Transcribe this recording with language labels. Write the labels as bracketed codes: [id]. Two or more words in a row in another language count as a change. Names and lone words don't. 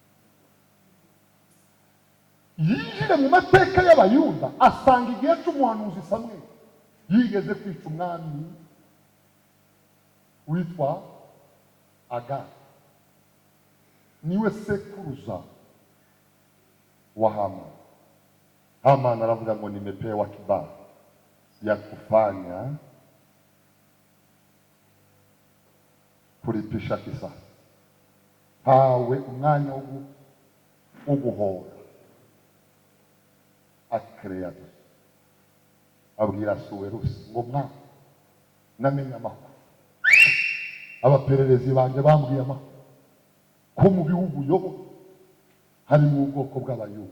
[rw] Yinjire mu mateka y'Abayuda asanga igihe cy'umuhanuzi Samweli yigeze kwica umwami witwa Agagi. Niwe sekuruza wa Hamani. Hamani aravuga ngo [sw] nimepewa kibali ya kufanya kulipisha kisasi. [rw] Hawe umwanya wo uguhora akreado abwira Suwerusi ngo mwana namenye amakuru, abapererezi banjye bambwiye amakuru ko mu bihugu yobo harimo ubwoko bw'abayuda.